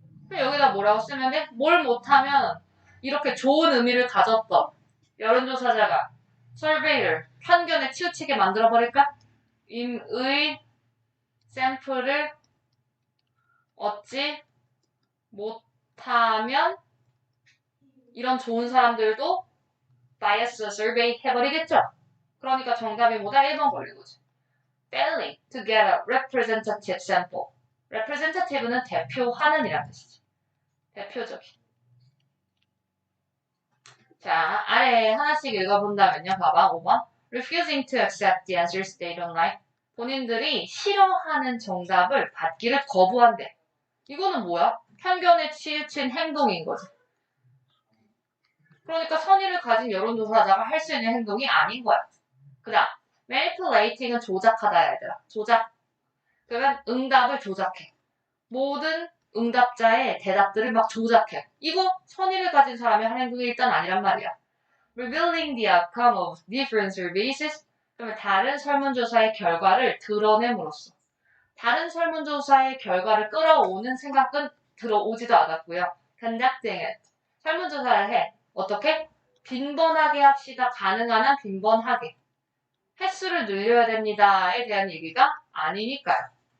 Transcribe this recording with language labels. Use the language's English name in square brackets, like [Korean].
[Korean] 여기다 뭐라고 쓰면 돼? 뭘 못하면 이렇게 좋은 의미를 가졌던 여론조사자가 설베이를 편견에 치우치게 만들어버릴까? 임의 샘플을 얻지 못하면 이런 좋은 사람들도 바이어스 서베이 해버리겠죠? 그러니까 정답이 뭐다? 1번 걸린 거지. [English] Failing to get a representative sample. [Korean] representative는 대표하는 이란 뜻이지. 대표적인. 자, 아래 하나씩 읽어본다면요. 봐봐, 5번. [English] Refusing to accept the answers they don't like. [Korean] 본인들이 싫어하는 정답을 받기를 거부한대. 이거는 뭐야? 편견에 치우친 행동인 거지. 그러니까 선의를 가진 여론조사자가 할 수 있는 행동이 아닌 거야. 그 다음, manipulating은 조작하다, 얘들아. 조작. 그러면 응답을 조작해. 모든 응답자의 대답들을 막 조작해. 이거 선의를 가진 사람이 하는 행동이 일단 아니란 말이야. [English] Revealing the outcome of different surveys. [Korean] 그러면 다른 설문조사의 결과를 드러냄으로써. 다른 설문조사의 결과를 끌어오는 생각은 들어오지도 않았고요. [English] Conducting it. [Korean] 설문조사를 해. 어떻게? 빈번하게 합시다. 가능한 한 빈번하게. 횟수를 늘려야 됩니다에 대한 얘기가 아니니까요.